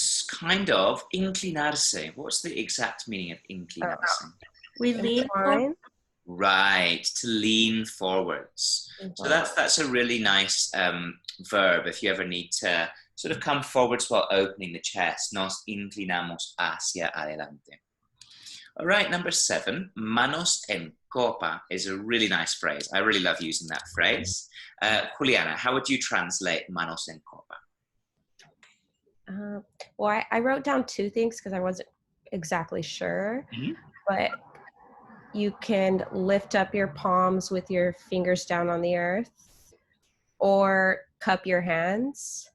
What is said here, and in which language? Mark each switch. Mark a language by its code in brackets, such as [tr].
[en] Kind of. Inclinarse. What's the exact meaning of inclinarse? We lean forward. Incline. Right, to lean forwards. So that's a really nice verb if you ever need to sort of come forwards while opening the chest. [es] Nos inclinamos hacia adelante. [en] All right, number 7, [es] manos en copa [en] is a really nice phrase. I really love using that phrase. Juliana, how would you translate [es] manos en copa? [en] Well, I wrote down 2 things because I wasn't exactly sure, but you can lift up your palms with your fingers down on the earth or cup your hands.